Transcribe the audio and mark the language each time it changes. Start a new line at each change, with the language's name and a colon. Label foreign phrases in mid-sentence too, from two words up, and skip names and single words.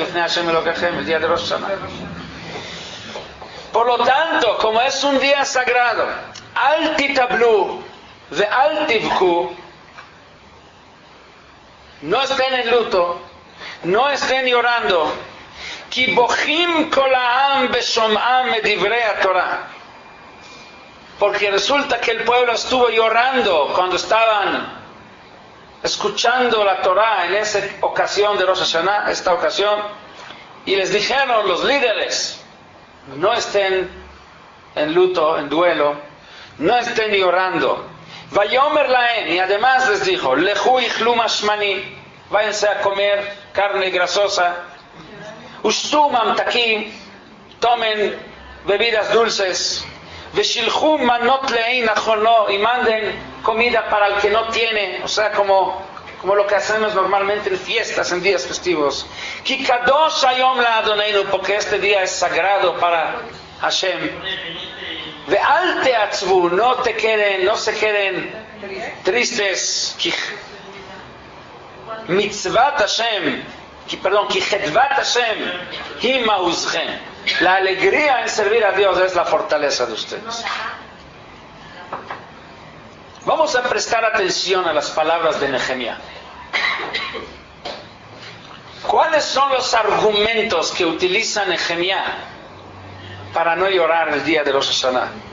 Spanish: El día de Rosh Hashanah. Por lo tanto, como es un día sagrado,
Hebrew: אל תתאבלו ואל תבכו,
Spanish: no estén en luto, no estén llorando,
Hebrew: כי בוכים כל העם בשמעם מדברי התורה,
Spanish: porque resulta que el pueblo estuvo llorando cuando estaban escuchando la Torah en esa ocasión de Rosh Hashanah, esta ocasión, y les dijeron los líderes: no estén en luto, en duelo, no estén llorando.
Hebrew: ויאמר להם,
Spanish: y además les dijo:
Hebrew: לכו אכלו משמנים,
Spanish: váyanse a comer carne grasosa,
Hebrew: ושתו ממתקים,
Spanish: tomen bebidas dulces,
Hebrew: ושלחו מנות לאין נכון,
Spanish: y manden comida para el que no tiene, o sea, como lo que hacemos normalmente en fiestas, en días festivos.
Hebrew: כי קדוש היום לאדונינו,
Spanish: porque este día es sagrado para Hashem.
Hebrew: ואל תעצבו,
Spanish: no se queden tristes.
Hebrew: כי מצוות השם, כי חדוות השם, היא מעוזכם.
Spanish: La alegría en servir a Dios es la fortaleza de ustedes. Vamos a prestar atención a las palabras de Nehemia. ¿Cuáles son los argumentos que utiliza Nehemia para no llorar el día de Rosh Hashanah?